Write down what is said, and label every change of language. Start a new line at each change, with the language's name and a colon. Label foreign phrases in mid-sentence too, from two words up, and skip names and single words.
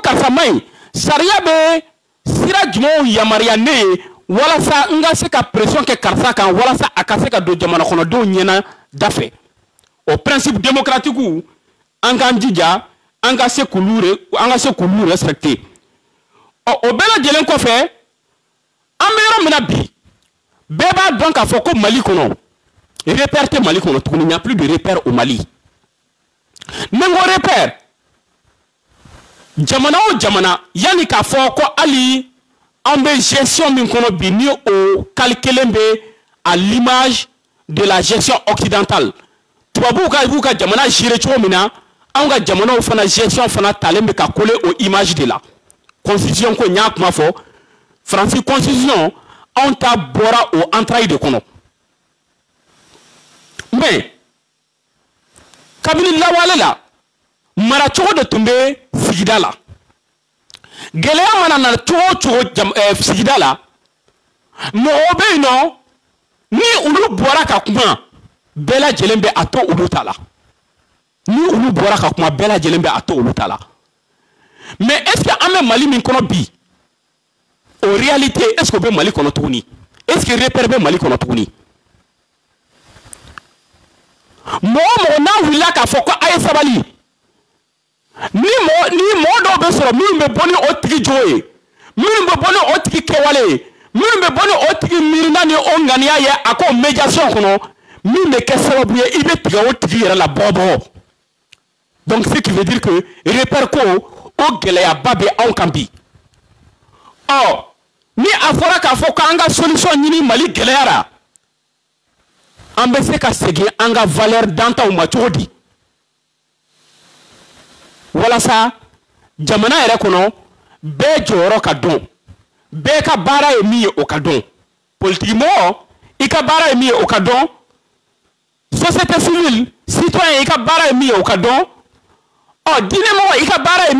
Bambara: karisa man ɲi sariya bɛ sira jumɛnw yamaruya ne ye walasa n ka se ka pression kɛ karisa kan walasa a ka se ka don jamana kɔnɔdenw ɲɛna da fɛ o
French: principe démocratique
Bambara: an k'an jija an ka se k'olu respecter ɔ o bɛɛ lajɛlen kɔfɛ an bɛ yɔrɔ min na bi bɛɛ b'a dɔn k'a fɔ ko Mali kɔnɔ repère tɛ Mali kɔnɔ tuguni
French: il n'y a plus de repère au Mali
Bambara: ni n ko repère jamana o jamana yanni k'a fɔ ko hali an bɛ gestion min kɔnɔ bi ni o calculé bɛ
French: à l'image de la gestion occidentale
Bambara: tubabuw b'u ka jamana gérer cogo min na anw ka jamanaw fana gestion fana talen bɛ ka coller o
French: image de la constitution
Bambara: ko n y'a kuma fɔ Faransi constitution anw ta bɔra o
French: entrailles de
Bambara: kɔnɔ mais kabini lawale la maracogo de tun bɛ sigida la gɛlɛya mana na cogo o cogo sigida la mɔgɔw bɛ yen nɔ ni olu bɔra ka kuma bɛɛ lajɛlen bɛ a to olu ta la ni olu bɔra ka kuma bɛɛ lajɛlen bɛ a to olu ta la mais
French: est-ce que
Bambara: an bɛ Mali min kɔnɔ bi o réalité
French: est-ce que
Bambara: o bɛ Mali kɔnɔ tuguni
French: est-ce que
Bambara: repère bɛ Mali kɔnɔ tuguni mɔgɔ n'a wulila k'a fɔ ko a ye sabali ni mɔgɔ dɔw bɛ sɔrɔ minnu bɛ bɔ ni o tigi jogo ye minnu bɛ bɔ ni o tigi kɛwale ye minnu bɛ bɔ ni o tigi miirina ni o ŋaniya ye a ko médiation kɔnɔ min bɛ kɛ sababu ye i bɛ tigɛ o tigi yɛrɛ la bɔbɔ donc
French: ce qui veut dire que
Bambara: repère ko o gɛlɛyaba bɛ anw kan bi ɔ ni a fɔra k'a fɔ k'an ka solution ɲini Mali gɛlɛyara an bɛ se ka segin an ka valeur dantaw ma cogo di walasa jamana yɛrɛ kɔnɔ bɛɛ jɔyɔrɔ ka dɔn bɛɛ ka baara ye min ye o ka dɔn politique mɔgɔ i ka baara ye min ye o ka dɔn
French: société civile
Bambara: citoyen i ka baara ye min ye o ka dɔn ɔ diinɛmɔgɔ i ka baara ye min